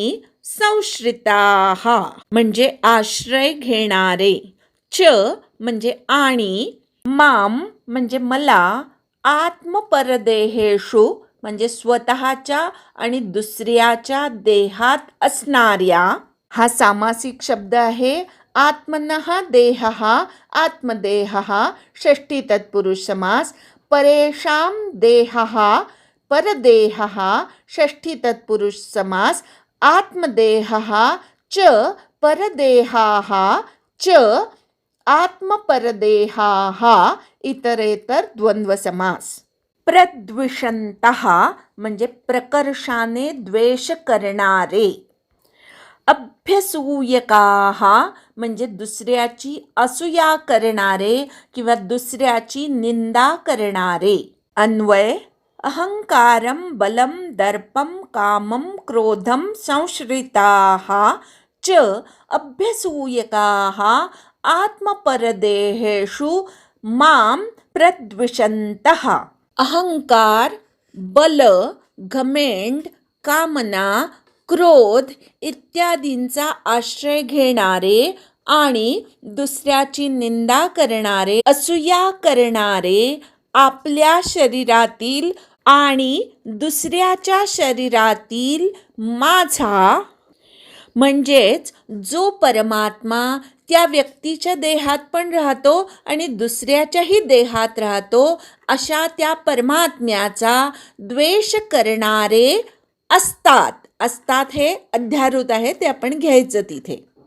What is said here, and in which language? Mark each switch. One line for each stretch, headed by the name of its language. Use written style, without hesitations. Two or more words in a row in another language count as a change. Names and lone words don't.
Marathi: संश्रिताः म्हणजे आश्रय घेणारे. च म्हणजे आणि. माम म्हणजे मला. आत्मपरदेहेषु म्हणजे स्वतःच्या आणि दुसऱ्याच्या देहात असणाऱ्या. हा सामासिक शब्द आहे.
Sanskrit: आत्मनः देहः आत्मदेहः षष्ठी तत्पुरुष समास. परेषां देहः परदेहः षष्ठी तत्पुरुष समास. आत्मदेहः च परदेहाः च आत्मपरदेहाः इतरेतर द्वंद्व समास.
Marathi: प्रद्विषन्तः म्हणजे प्रकर्षाने द्वेष करणारे. अभ्यसूयकाः म्हणजे दुसऱ्याची असूया करणारे किंवा दुसऱ्याची निंदा करणारे.
Sanskrit: अन्वय अहंकारं बलं दर्पं कामं क्रोधं संश्रिताः च अभ्यसूयकाः आत्मपरदेहेषु मां प्रद्विषन्तः.
Marathi: अहंकार, बल, घमेंड, कामना, क्रोध इत्यादींचा आश्रय घेणारे आणि दुसऱ्याची निंदा करणारे, असूया करणारे, आपल्या शरीरातील आणि दुसऱ्याच्या शरीरातील माझा म्हणजेच जो परमात्मा त्या व्यक्तीच्या देहात पण राहतो आणि दुसऱ्याच्याही देहात राहतो अशा त्या परमात्म्याचा द्वेष करणारे असतात हे अध्यारूत आहे, ते आपण घ्यायचं तिथे.